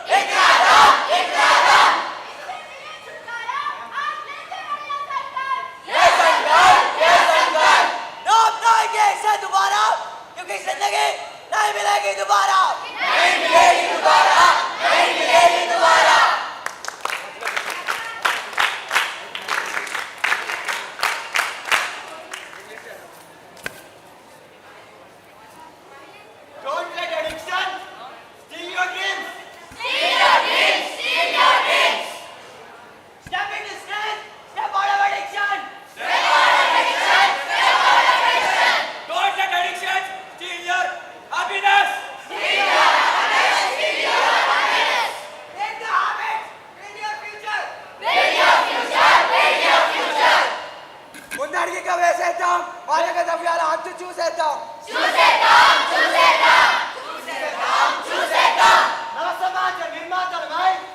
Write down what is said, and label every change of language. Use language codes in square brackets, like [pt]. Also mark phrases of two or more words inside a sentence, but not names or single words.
[hi] ये संकल्प ना अपनाएंगे इसे दोबारा क्योंकि जिंदगी नहीं मिलेगी दोबारा [en] Don't let addiction steal your dreams. Step into sin, step out of addiction. Don't let addiction steal your happiness. Make the habit, build your future. [te] ముందడికి వేసేద్దాం వాళ్ళకి దవ్యాల అంతు చూసేద్దాం నవ సమాజ నిర్మాతలమై